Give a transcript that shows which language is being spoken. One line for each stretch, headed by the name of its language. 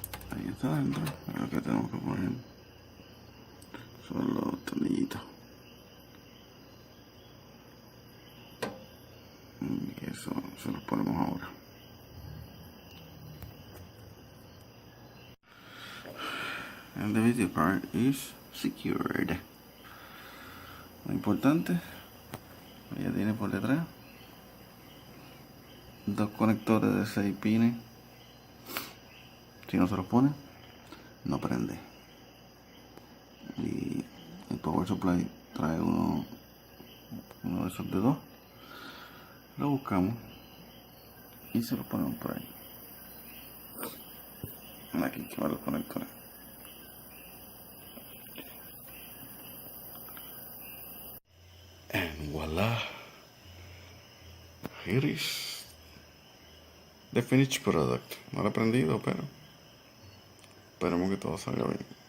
Spanish: Ahí está adentro. Ahora que tenemos que poner son los tornillitos. Y eso se los ponemos ahora.
English: And the video part is secured.
Spanish: Lo importante, ella tiene por detrás dos conectores de 6 pines. Si no se los pone, no prende. Y el power supply trae uno de esos de dos. Lo buscamos y se lo ponemos por ahí. Aquí que van los conectores.
English: And voila, here is the finished product.
Spanish: No lo he prendido, pero esperemos que todo salga bien.